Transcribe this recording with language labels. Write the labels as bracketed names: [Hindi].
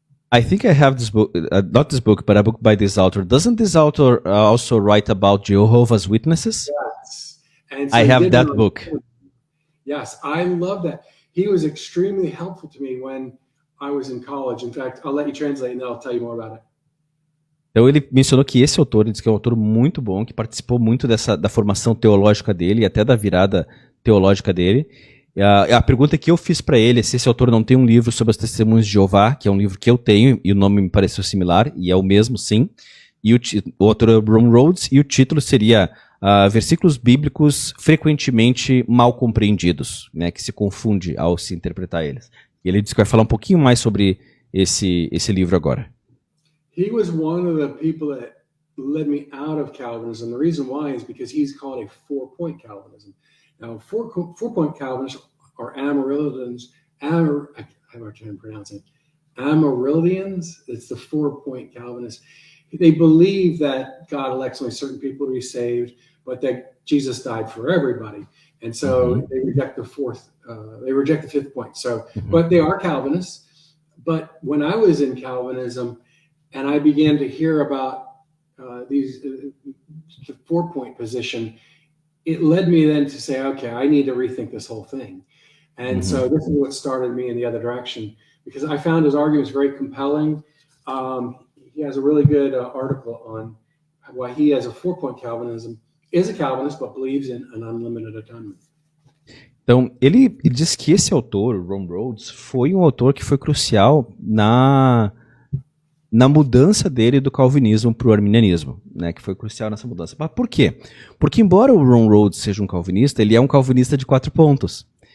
[English] I think I have this book, not this book, but a book by this author. Doesn't this author also write about Jehovah's Witnesses? Yes. And so I have that book. Yes, I love that. He was extremely helpful to me when I was in college. In fact, I'll let you translate and then I'll tell you more about it. [Portuguese] Então ele mencionou que esse autor, ele diz que é um autor muito bom, que participou muito da formação teológica dele e até da virada teológica dele. A pergunta que eu fiz para ele é se esse autor não tem um livro sobre as testemunhas de Jeová, que é um livro que eu tenho, e o nome me pareceu similar, e é o mesmo, sim. E o autor é Ron Rhodes, e o título seria Versículos Bíblicos Frequentemente Mal Compreendidos, né, que se confunde ao se interpretar eles. E ele disse que vai falar um pouquinho mais sobre esse livro agora. [English] He was one of the people that led me out of Calvinism. The reason why is because he's called a 4-point Calvinism. Now, 4-point Calvinists are Amarildians. I have a hard time pronouncing it. Amarildians. It's the 4-point Calvinists. They believe that God elects only certain people to be saved, but that Jesus died for everybody, and so they reject the 5th point. So, but they are Calvinists. But when I was in Calvinism, and I began to hear about the 4-point position, it led me then to say, okay, I need to rethink this whole thing. And so this is what started me in the other direction, because I found his arguments very compelling. He has a really good article on why he, as a 4-point Calvinism, is a Calvinist, but believes in an unlimited atonement. [Portuguese] Então, ele diz que esse autor, Ron Rhodes, foi um autor que foi crucial na mudança dele do calvinismo para o arminianismo, né, que foi crucial nessa mudança. Mas por quê? Porque embora o Ron Rhodes seja um calvinista, ele é um calvinista de 4 pontos.